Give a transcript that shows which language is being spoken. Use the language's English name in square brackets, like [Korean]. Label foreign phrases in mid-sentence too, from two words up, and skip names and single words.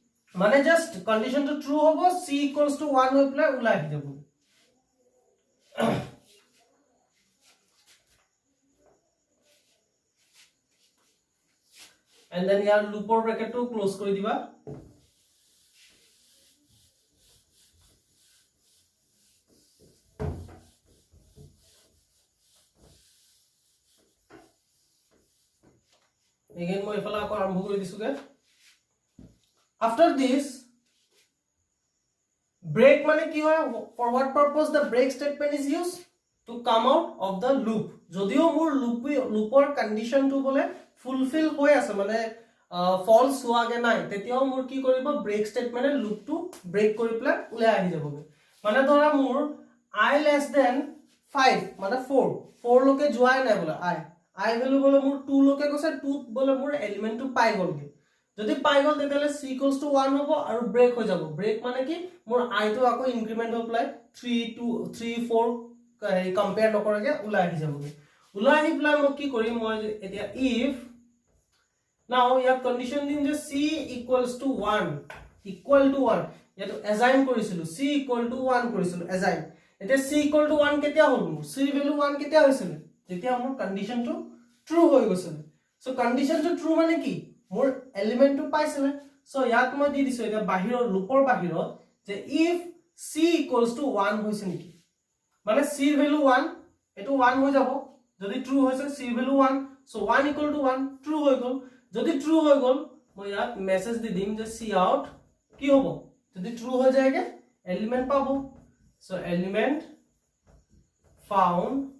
[Assamese] মানে [English] just condition true [Assamese] হ'ব [English] c equals to 1 [Assamese] হৈ পেলাই ওলাই আহি যাব [English] and then [Assamese] ইয়াৰ [English] loop bracket close [Assamese] কৰি দিবা again মই এফালে আকৌ আৰম্ভ কৰি দিছোগে [English] after this break [Assamese] মানে কি হয় [English] for what purpose the break statement is used to come out of the loop [Assamese] যদিও মোৰ [English] loop condition [Assamese] বলে ফুলফিল হৈ আছে মানে ফলস হোৱাগে নাই তেতিয়াও মোৰ কি কৰিব [English] break statement loop break [Assamese] কৰি প্লাই উলাই আহি যাবগে মানে ধৰা মোৰ [English] I less than 5 [Assamese] মানে 4 লকে যোৱাই নাই বলে [English] I value [Assamese] বলে মোৰ 2 লকে কৈছে 2 বলে মোৰ এলিমেন্টটো পাই গলগে যদি পাই গল তেতিয়ালে [English] c equals to 1 [Assamese] হ'ব আৰু ব্ৰেক হৈ যাব ব্ৰেক মানে কি মোৰ I টো আকৌ ইনক্ৰিমেন্ট হৈ প্লাই 3 4 কম্পেয়াৰ নকৰাকে উলাই আহি যাবগে উলাই আহি প্লাই মই কি কৰিম মই এতিয়া [English] if now [Assamese] ইয়াৰ কন্ডিশন দিম যে [English] c equals to 1 equal to 1 [Assamese] ইয়াটো assign কৰিছিলো [English] c equal to 1 [Assamese] কৰিছিলো assign এতিয়া [English] c equal to 1 [Assamese] কেতিয়া হ'ল মোৰ c ভ্যালু 1 কেতিয়া হৈছিল যেতিয়া মোৰ [English] condition true [Assamese] হৈ গৈছিল সো [English] condition true [Assamese] মানে কি মোৰ এলিমেন্টটো পাইছিল সো ইয়াত মই দি দিছো এটা বাহিৰৰ লুপৰ বাহিৰত যে [English] if c equals to 1 [Assamese] হৈছে নেকি মানে [English] c value [Assamese] 1 এটো 1 হৈ যাব যদি ট্ৰু হৈছে [English] c value [Assamese] 1 সো [English] 1 equal to 1 [Assamese] ট্ৰু হৈ গল যদি ট্ৰু হৈ গল মই ইয়াত মেসেজ দি দিম যে c out কি হ'ব যদি ট্ৰু হৈ যায়গে এলিমেন্ট পাবো সো [English] element found